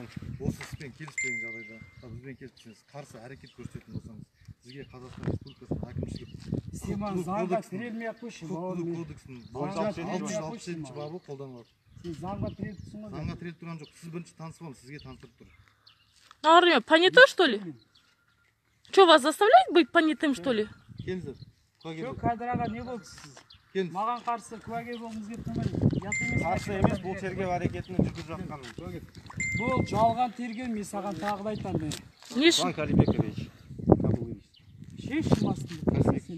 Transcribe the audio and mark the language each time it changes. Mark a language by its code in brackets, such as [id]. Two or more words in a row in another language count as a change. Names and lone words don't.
[kk] осы іспен келіспеген жағдайда, бізбен келіспесеңіз, қарсы әрекет көрсететін болсаңыз, сізге Қазақстан Республикасының әкімшілік сен маған заңға тірелмей-ақ қойшы, бауырым. кодексінің 667 бабы қолданылады. Сен заңға тіреліп тұрсың ғой. Заңға тіреліп тұрған жоқ, сіз бірінші танысып алыңыз, сізге таныстырып тұр. [ru] Понятое, что ли? Что, вас заставляют быть понятым, что ли? [kk] Келіңіздер. Жоқ, Қадыр аға, не болды сіз? Келіңіз. Маған қарсы куәгер болғыңыз келіп тұрмайды. қарсы емес, бұл тергеу әрекетінің жүргізіп жатқан. Бұл жалған тергеу, мен саған тағы да айтамын. Не үшін? Руслан Калибекович. Шешім астында сені.